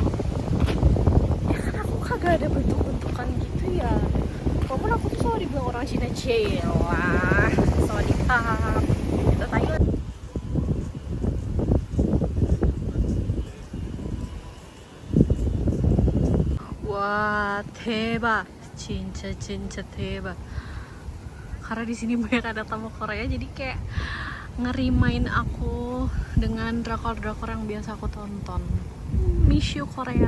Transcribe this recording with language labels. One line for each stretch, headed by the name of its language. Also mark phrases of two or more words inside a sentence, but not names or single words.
Indonesian: Ya kan aku kagak ada bentuk-bentukan gitu ya. Walaupun aku tuh selalu dibilang orang Cina, celah, selalu ditap, gitu Thailand. Wah,
Korean: 대박. 진짜 대박.
Indonesian: Karena di sini banyak ada tamu Korea, jadi kayak ngerimain aku dengan drakor-drakor yang biasa aku tonton.
English: Miss you Korea.